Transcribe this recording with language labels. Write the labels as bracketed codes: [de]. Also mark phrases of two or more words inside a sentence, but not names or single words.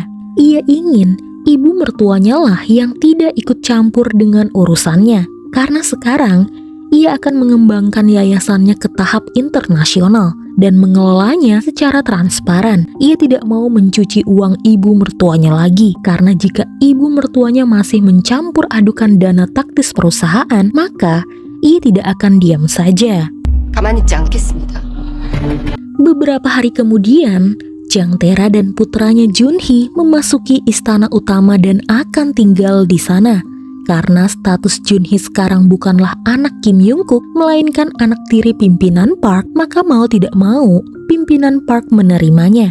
[id] Ia ingin ibu mertuanya lah yang tidak ikut campur dengan urusannya, karena sekarang ia akan mengembangkan yayasannya ke tahap internasional dan mengelolanya secara transparan. Ia tidak mau mencuci uang ibu mertuanya lagi, karena jika ibu mertuanya masih mencampur adukan dana taktis perusahaan, maka ia tidak akan diam saja. [ko] 가만히 있지 않겠습니다. [id] Beberapa hari kemudian, Jang Tae-ra dan putranya Jun-hee memasuki istana utama dan akan tinggal di sana. Karena status Jun-hee sekarang bukanlah anak Kim Young-kook, melainkan anak tiri pimpinan Park, maka mau tidak mau, pimpinan Park menerimanya.